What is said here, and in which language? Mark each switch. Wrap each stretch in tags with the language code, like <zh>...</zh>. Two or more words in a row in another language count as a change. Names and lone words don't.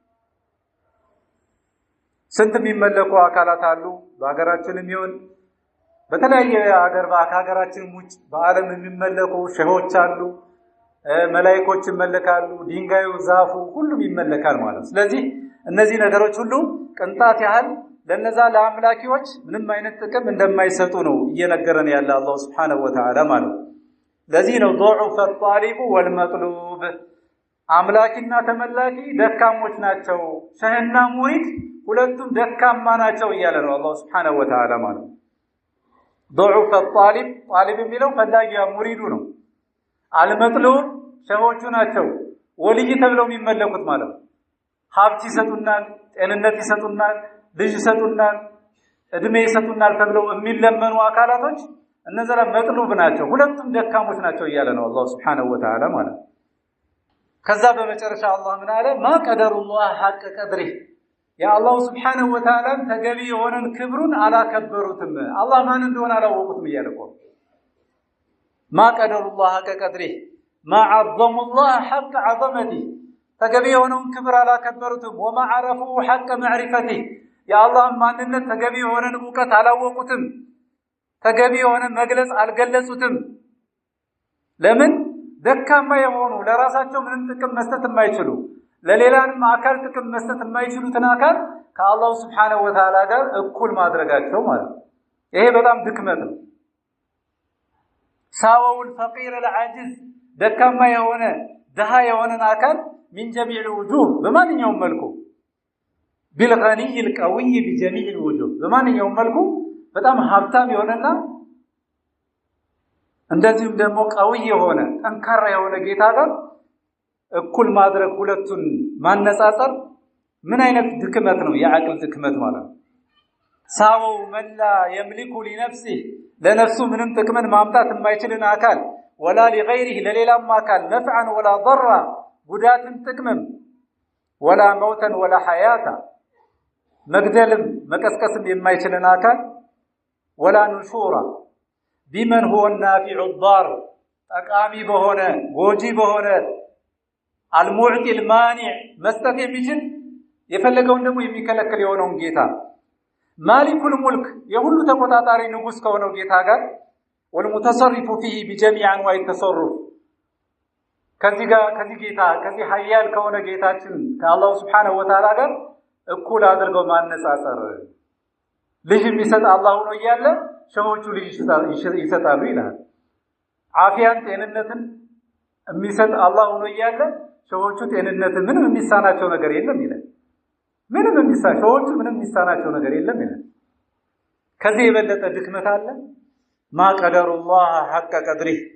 <am>ስንት የሚመለኩ አካላት አሉ በአገራችንም ይሁን በተለያየ ሀገር በአገራችን ውጭ በአለም የሚመለኩ ሸሆች አሉ መላእክቶች ይመለካሉ ድንጋዩ ዛፉ ሁሉም ይመለካል ማለት ስለዚህ እነዚህ ነገሮች ሁሉ ቅንጣት ያህል ለነዛ ለአምላኪዎች ምንም አይነት ጥቅም እንደማይሰጡ ነው እየነገረን ያለ አላህ</am> <ar>سبحانه وتعالى</ar> <am>ማለት ለዚህ ነው ضعف</am> <ar>الطالب والمطلوب</ar> <am>አምላኪና ተመላኪ ደካሞች ናቸው ሸህና ሙሪድ ሁለቱም ደካማ ናቸው እያለ ነው አላህ</am> <ar>سبحانه وتعالى</ar> <am>ማለት</am> <ar>ضعف الطالب طالب</ar> <am>የሚለው ፈላጊያ ሙሪዱ ነው አልመጥሉብ ሸሆቹ ናቸው ወልይ ተብለው የሚመለኩት ማለት ሀብት ይሰጡናል ጤንነት ይሰጡናል ልጅ ይሰጡናል እድሜ ይሰጡናል ተብለው የሚለመኑ አካላቶች እነዛ መጥሉብ ናቸው ሁለቱም ደካሞች ናቸው እያለ ነው አላህ</am> <ar>سبحانه وتعالى</ar> <am>ማለት ከዛ በመጨረሻ አላህ ምን አለ</am> <ar>ما قدر الله حق قدره</ar> <am>ያ አላህ</am> <ar>سبحانه وتعالى</ar> <am>ተገቢ የሆነን ክብሩን አላከበሩትም አላህ ማን እንደሆነ አላወቁትም እያለ ነው</am> <ar>ما قدر الله حق قدره ما عظم الله حق عظمته</ar> <am>ተገቢ የሆነን ክብር አላከበሩትም</am> <ar>وما عرفوا حق معرفته</ar> <am>የአላህን ማንነት ተገቢ የሆነን ዕውቀት አላወቁትም ተገቢ የሆነ መግለጽ አልገለጹትም ለምን ደካማ የሆኑ ለራሳቸው ምንም ጥቅም መስጠት የማይችሉ ለሌላንም አካል ጥቅም መስጠት የማይችሉትን አካል ከአላህ</am> <ar>سبحانه وتعالى</ar> <am>ጋር እኩል ማድረጋቸው ማለት ይሄ በጣም ድክመት ነው ሳወል ፈቂር العاجز ደካማ የሆነ ደሃ የሆነን አካል</am> <ar>من جميع الوجوه</ar> <am>በማንኛውም መልኩ</am> <ar>بالغني القوي بجميع الوجوه</ar> <am>በማንኛውም መልኩ በጣም ሀብታም የሆነና እንደዚህም ደግሞ ቀውይ የሆነ ጠንካራ የሆነ ጌታ ጋር እኩል ማድረግ ሁለቱን ማነጻጸር ምን አይነት ድክመት ነው የአቅል ድክመት ማለት ሳው መላ</am> <ar>يملك لنفسه</ar> <am>ለነፍሱ ምንም ጥቅምን ማምጣት የማይችልን አካል</am> <ar>ولا لغيره</ar> <am>ለሌላም አካል</am> <ar>نفعا ولا ضرا</ar> <am>ጉዳትን ጥቅምም</am> <ar>ولا موتا ولا حياتا</ar> <am>መግደልም መቀስቀስም የማይችልን አካል</am> <ar>ولا نشورا بمن هو النافع الضار</ar> <am>ጠቃሚ በሆነ ጎጂ በሆነ</am> <ar>المعطي المانع</ar> <am>መስጠት የሚችል የፈለገውን ደግሞ የሚከለክል የሆነውን ጌታ</am> <ar>مالك الملك</ar> <am>የሁሉ ተቆጣጣሪ ንጉስ ከሆነው ጌታ ጋር</am> <ar>والمتصرف فيه بجميع انواع التصرف</ar> <am>ከዚህ ጌታ ከዚህ ኃያል ከሆነ ጌታችን ከአላህ</am> <ar>سبحانه وتعالى</ar> <am>ጋር እኩል አድርገው ማነጻጸር ልጅ የሚሰጥ አላህ ሆኖ እያለ ሰዎቹ ልጅ ይሰጣሉ ይላል አፊያን ጤንነትን የሚሰጥ አላህ ሆኖ እያለ ሰዎቹ ጤንነትን ምንም የሚሳናቸው ነገር የለም ይላል ምንም የሚሳናቸው ነገር የለም ይላል ከዚህ የበለጠ ድክመት አለ</am> <ar>ما قدر الله حق قدره</ar>